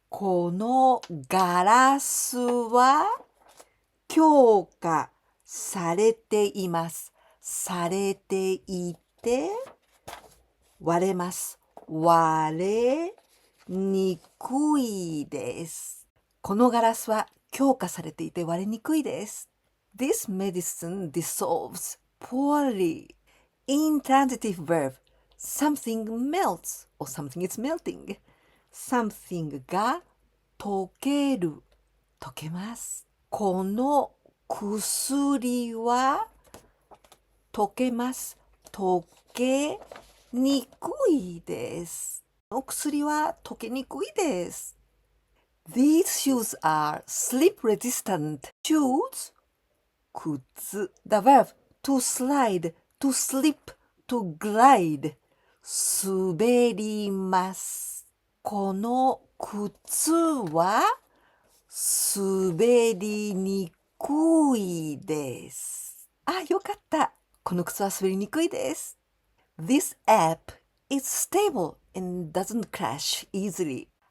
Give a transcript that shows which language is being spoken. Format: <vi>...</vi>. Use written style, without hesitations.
<ja>このガラスは強化されています。されていて割れます。割れにくいです。このガラスは強化されていて割れにくいです。</ja> <en>This medicine dissolves poorly. Intransitive verb, something melts or something is melting.</en> <ja>something が溶ける、溶けます。この薬は溶けます。溶けにくいです。この薬は溶けにくいです。</ja> <en>These shoes are slip resistant. Shoes 靴 The verb to slide, to slip, to glide</en> <ja>滑ります。この靴は滑りにくいです。あ、よかった。この靴は滑りにくいです。</ja> <en>This app is stable and doesn't crash easily.</en>